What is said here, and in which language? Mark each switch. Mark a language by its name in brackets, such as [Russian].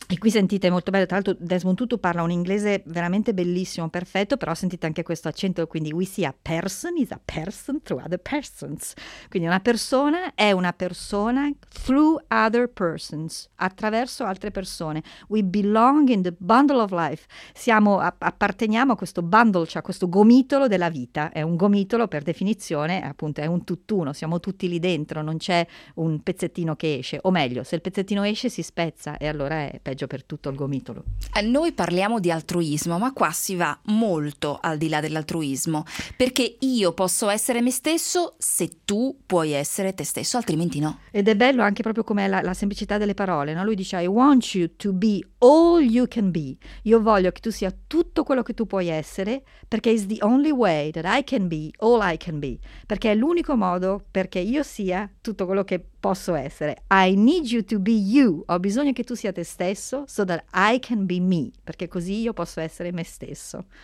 [Italian] E qui sentite molto bello, tra l'altro Desmond Tutu parla un inglese veramente bellissimo, perfetto, però sentite anche questo accento, quindi [English] we see a person is a person through other persons. [Italian] Quindi una persona è una persona [English] through other persons, [Italian] attraverso altre persone. [English] We belong in the bundle of life. [Italian] Apparteniamo a questo bundle, cioè a questo gomitolo della vita. È un gomitolo, per definizione, appunto, è un tutt'uno, siamo tutti lì dentro, non c'è un pezzettino che esce. O meglio, se il pezzettino esce si spezza, e allora è peggio per tutto il gomitolo. Noi parliamo di altruismo, ma qua si va molto al di là dell'altruismo, perché io posso essere me stesso se tu puoi essere te stesso, altrimenti no. Ed è bello anche proprio come la semplicità delle parole, no? Lui dice [English] I want you to be all you can be. [Italian] Io voglio che tu sia tutto quello che tu puoi essere, perché [English] is the only way that I can be [Italian] all I can be. Perché è l'unico modo perché io sia tutto quello che posso essere. [English] I need you to be you. [Italian] Ho bisogno che tu sia te stesso [English] so that I can be me, [Italian] perché così io posso essere me stesso.